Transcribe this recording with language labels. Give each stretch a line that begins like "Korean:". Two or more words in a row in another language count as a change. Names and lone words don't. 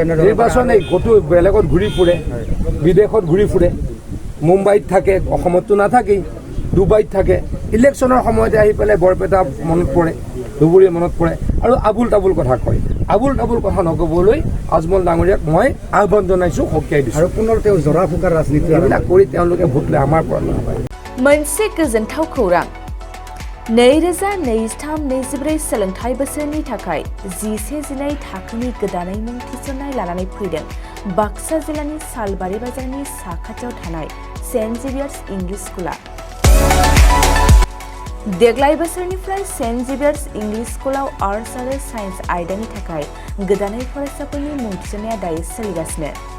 Assamese: নিৰ্বাচন এই ক'তো বেলেগত ঘূৰি ফুৰে বিদেশত ঘূৰি ফুৰে মুম্বাইত থাকে অসমততো নাথাকেই ডুবাইত থাকে ইলেকশ্যনৰ সময়তে আহি পেলাই বৰপেটা মনত পৰে ধুবুৰী মনত পৰে আৰু আবুল তাবুল কথা কয় আবুল তাবুল কথা নক'বলৈ আজমল ডাঙৰীয়াক মই আহ্বান জনাইছোঁ সকীয়াই দিছোঁ আৰু পুনৰ তেওঁ জৰা ফুকাৰ ৰাজনীতি এইবিলাক কৰি তেওঁলোকে ভোট লৈ আমাৰ পৰা নাপায়
Bodo: मोनसे गोजोनथाव खौरां 2023-24 सोलोंथाइ बोसोरनि थाखाय 11-12 थाखोनि गोदानै मुं थिसननाय लानानै फैदों बाक्सा जिल्लानि सालबारि बाजारनि साखाथियाव थानाय सेन्ट जेभियार्स इंलिश स्कुला देग्लाय बोसोरनिफ्राय सेन्ट जेभियार्स इंलिश स्कुलाव आर्ट्स आरो साइन्स आयदानि थाखाय गोदानै फरायसाफोरनि मुं थिसननाया दायो सोलिगासिनो